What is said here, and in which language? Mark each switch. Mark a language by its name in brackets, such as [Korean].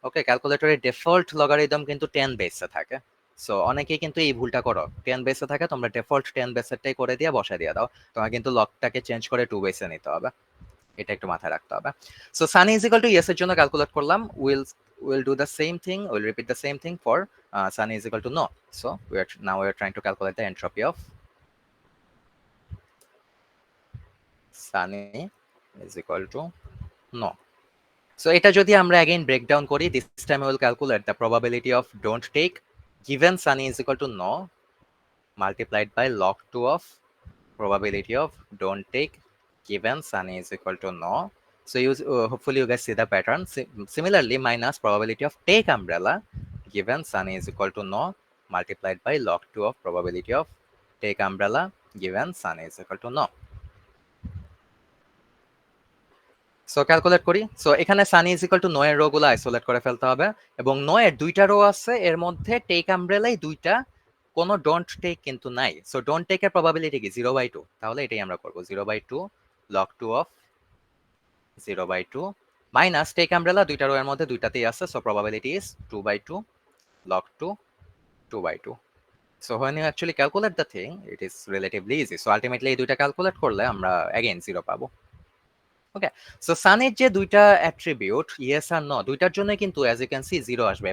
[Bangla] ওকে, ক্যালকুলেটরের default logarithm কিন্তু 10 বেসে থাকে। সো অনেকেই কিন্তু এই ভুলটা করো, 10 বেসে থাকে, তোমরা ডিফল্ট 10 বেসেরটাই করে দিয়ে বসায় দিয়ে দাও, তোমার কিন্তু লগটাকে চেঞ্জ করে 2 বেসে নিতে হবে, এটা একটু মাথায় রাখতে হবে। [English] so sun is equal to yes [Bangla] এর জন্য ক্যালকুলেট করলাম, [English] Will do the same thing, will repeat the same thing for sun is equal to no. So we are trying to calculate the entropy of Sunny is equal to no. So [Bangla] এটা যদি আমরা [English] again break down করি, this time we will calculate the probability of don't take given Sunny is equal to no multiplied by log 2 of probability of don't take given Sunny is equal to no. So hopefully you guys see the pattern. Similarly, minus probability of take umbrella given Sunny is equal to no multiplied by log 2 of probability of take umbrella given Sunny is equal to no. [Bangla] So calculate করি। So এখানে Sunny is equal to know এর rho গুলো isolate করে ফেলতে হবে, এবং no এর দুইটা রো আছে, এর মধ্যে টেক আমব্রেলাই দুইটা, কোনো ডোন্ট টেক কিন্তু নাই। সো ডোন্ট টেক এর প্রবাবিলিটি কি 0/2, তাহলে এটাই আমরা করব, 0/2 log 2 of 0/2 minus take umbrella দুইটা রো এর মধ্যে দুইটাতেই আছে, so probability is 2/2 log 2 2/2। [English] So when you actually calculate the thing, it is relatively easy. [Bangla] So ultimately এই দুইটা ক্যালকুলেট করলে আমরা again 0 পাবো। ওকে, সো সানের যে দুইটা অ্যাট্রিবিউট ইয়েস আর নো, দুইটার জন্য কিন্তু [English] as you can see [Bangla] 0 আসবে।